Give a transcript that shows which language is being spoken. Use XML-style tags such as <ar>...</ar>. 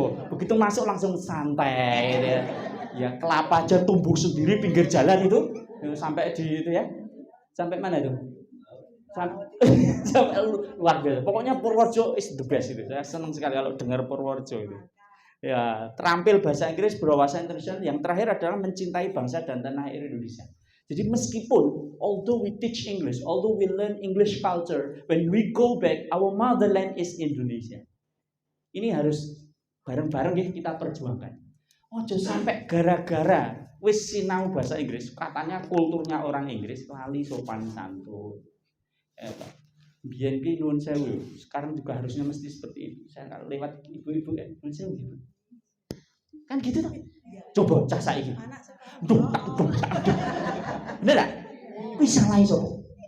<id>Begitu masuk langsung santai gitu ya. Ya kelapa aja tumbuh sendiri pinggir jalan itu. Sampai di itu ya. Sampai mana itu? Sampai luar biasa. Pokoknya</id> <en>Purworejo is the best itu.</en> <id>Saya senang sekali kalau dengar Purworejo itu. Ya, terampil bahasa Inggris, berwawasan internasional. Yang terakhir adalah mencintai bangsa dan tanah air Indonesia. Jadi meskipun</id> <en>although we teach English, although we learn English culture, when we go back, our motherland is Indonesia.</en> <id>Ini harus bareng-bareng ya kita perjuangkan.</id> <jv>Ojo sampai gara-gara wis sinau</jv> <id>bahasa Inggris, katanya kulturnya orang Inggris, lali sopan santun.</id> <jv>Biyen ki nuwun sewu.</jv> <id>Sekarang juga harusnya mesti seperti itu. Saya kalau lewat ibu-ibu ya, nuwun sewu gitu. Kan gitu toh. Coba cah saiki. Duh. Bener enggak?</id> <jv>Kuwi salah iso.</jv>